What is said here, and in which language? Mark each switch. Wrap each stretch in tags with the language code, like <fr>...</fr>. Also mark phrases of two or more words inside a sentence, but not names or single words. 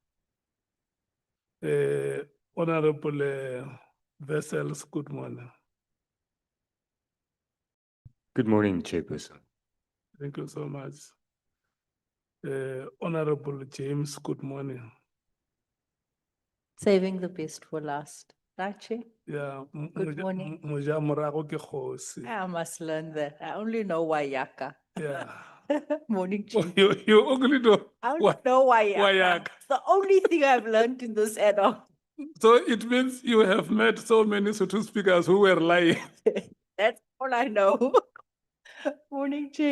<en>Honorable Vessels, good morning. Good morning, Chairperson. Thank you so much. Honorable James, good morning. Saving the best for last, right, Chair? Yeah. Good morning.</en> <tn>Moja morago ke kgosi.</tn> <en>I must learn that. I only know Wayaka. Yeah. Morning, Chair. You only know. I only know Wayaka. Wayaka. It's the only thing I've learned in this add-on. So it means you have met so many Sotho speakers who were lying. That's all I know. Morning, Chair.</en>